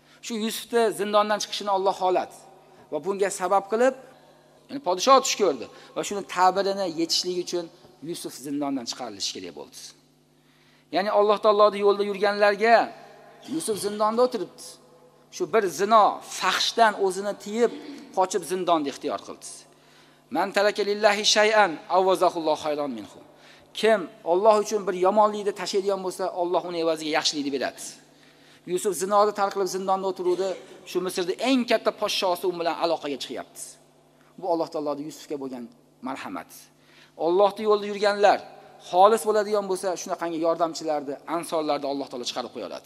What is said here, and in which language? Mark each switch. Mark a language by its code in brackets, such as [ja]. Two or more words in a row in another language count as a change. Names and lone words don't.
[uz] Shu Yusufni zindondan chiqishini Alloh xohladi va bunga sabab qilib, ya'ni podshoh tush ko'rdi va shuni ta'birini yetishlik uchun Yusuf zindondan chiqarilishi kerak bo'ldi. Ya'ni Alloh taoloning yo'lida yurganlarga Yusuf zindonda o'tiribdi. Shu bir zino, fahshdan o'zini tiyib, qochib zindonni ixtiyor qildi. [ar] من ترك لله شيئا عوضه الله خيرا منه. [uz] Kim Alloh uchun bir yomonlikni tashlaydigan bo'lsa, Alloh uni evaziga yaxshilikni beradi. Yusuf zinoni tark qilib zindonda o'tiruvdi. Shu Misrda eng katta podshosi u bilan aloqaga chiqyapti. Bu Alloh taoloning Yusufga bo'lgan marhamat. Allohning yo'lida yurganlar xolis bo'ladigan bo'lsa, shunaqangi yordamchilarni, ansorlarni Alloh taolo chiqarib qo'ya oladi.